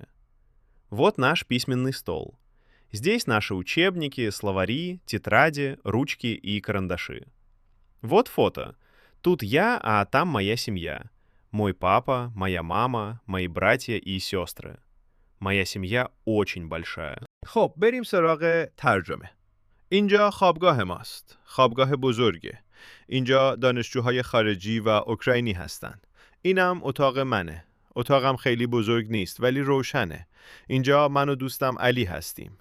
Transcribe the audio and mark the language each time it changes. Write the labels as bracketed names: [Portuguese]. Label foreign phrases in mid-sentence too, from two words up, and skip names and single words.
[Russian] Вот наш письменный стол. Здесь наши учебники, словари, тетради, ручки и карандаши. Вот фото. Тут я, а там моя семья. Мой папа, моя мама, мои братья и сестры. Моя семья очень большая. [Persian] خب بریم سراغ ترجمه. اینجا خوابگاه ماست. خوابگاه بزرگه. اینجا دانشجوهای خارجی و اوکراینی هستن. اینم اتاق منه. اتاقم خیلی بزرگ نیست ولی روشنه. اینجا من و دوستم علی هستیم.